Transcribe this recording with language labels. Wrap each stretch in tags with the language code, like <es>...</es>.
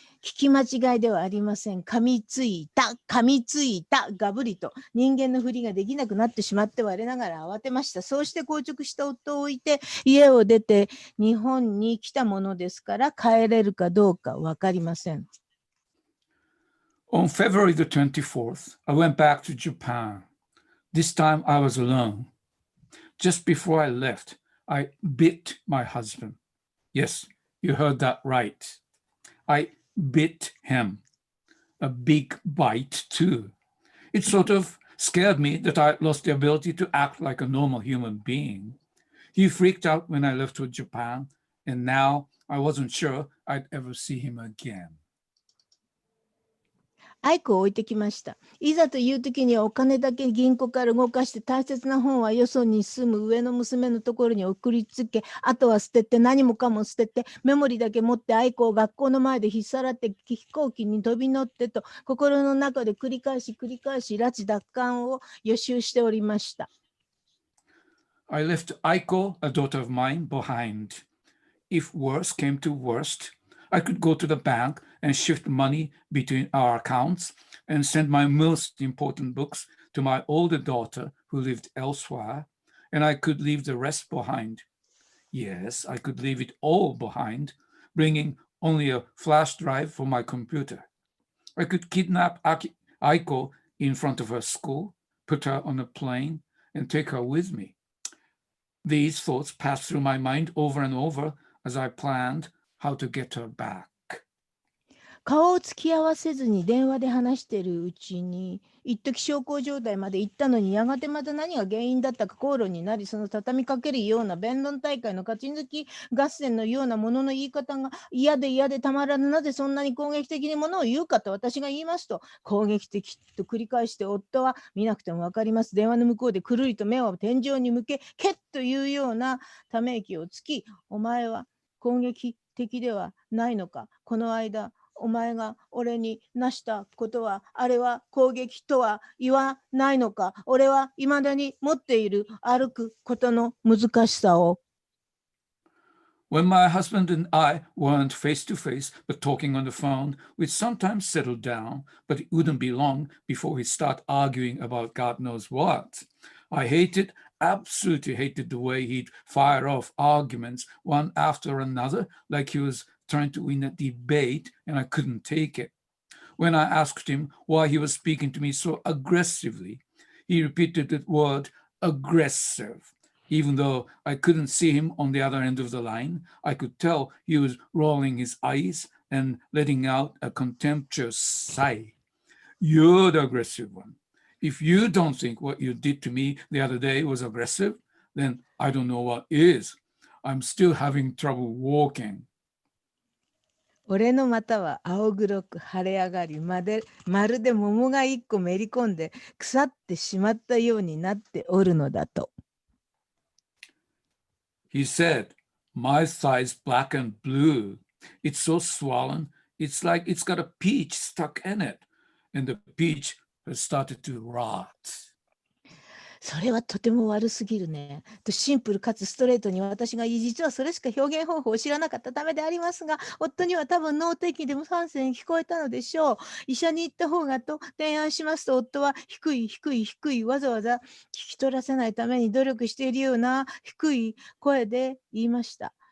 <ja>聞き間違いではありません。噛みついた、ガブリと人間のふりができなくなってしまって我ながら慌てました。そうして硬直した夫を置いて家を出て日本に来たものですから帰れるかどうかわかりません。</ja> <en>On February the 24th, I went back to Japan. This time I was alone. Just before I left, I bit my husband. Yes, you heard that right. I bit him. A big bite, too. It sort of scared me that I lost the ability to act like a normal human being. He freaked out when I left for Japan, and now I wasn't sure I'd ever see him again.</en> <ja>アイクを置いてきました。いざという時にはお金だけ銀行から動かして大切な本はよそに住む上の娘のところに送りつけ、あとは捨てて何もかも捨ててメモリだけ持ってアイクを学校の前で引っさらって飛行機に飛び乗ってと心の中で繰り返し拉致奪還を予習しておりました。</ja> <en>I left Aiko, a daughter of mine, behind. If worse came to worst, I could go to the bank and shift money between our accounts and send my most important books to my older daughter who lived elsewhere, and I could leave the rest behind. Yes, I could leave it all behind, bringing only a flash drive for my computer. I could kidnap Aiko in front of her school, put her on a plane, and take her with me. These thoughts passed through my mind over and over as I planned how to get her back.</en> <ja>顔を突き合わせずに電話で話しているうちに一時小康状態まで行ったのにやがてまた何が原因だったか口論になり、その畳みかけるような弁論大会の勝ち抜き合戦のようなものの言い方が嫌でたまらぬ。なぜそんなに攻撃的にものを言うかと私が言いますと、攻撃的と繰り返して夫は見なくても分かります。電話の向こうでくるりと目を天井に向けケッというようなため息をつき、お前は攻撃的ではないのか。この間お前が俺になしたことはあれは攻撃とは言わないのか。俺は未だに持っている歩くことの難しさを。</ja> <en>When my husband and I weren't face to face but talking on the phone, we'd sometimes settle down, but it wouldn't be long before we'd start arguing about God knows what. I absolutely hated the way he'd fire off arguments one after another like he was trying to win a debate, and I couldn't take it. When I asked him why he was speaking to me so aggressively, he repeated the word aggressive. Even though I couldn't see him on the other end of the line, I could tell he was rolling his eyes and letting out a contemptuous sigh. You're the aggressive one. If you don't think what you did to me the other day was aggressive, then I don't know what is. I'm still having trouble walking.</en> <ja>俺の股は青黒く腫れ上がり、まるで桃が一個めり込んで腐ってしまったようになっておるのだと。</ja> <en>He said, my thigh's black and blue. It's so swollen, it's like it's got a peach stuck in it, and the peach has started to rot.</en> <ja>それはとても悪すぎるね。とシンプルかつストレートに私が言い、実はそれしか表現方法を知らなかったためでありますが、夫には多分脳的でも3声に聞こえたのでしょう。医者に行った方がと提案しますと、夫は低いわざわざ聞き取らせないために努力しているような低い声で言いました。</ja>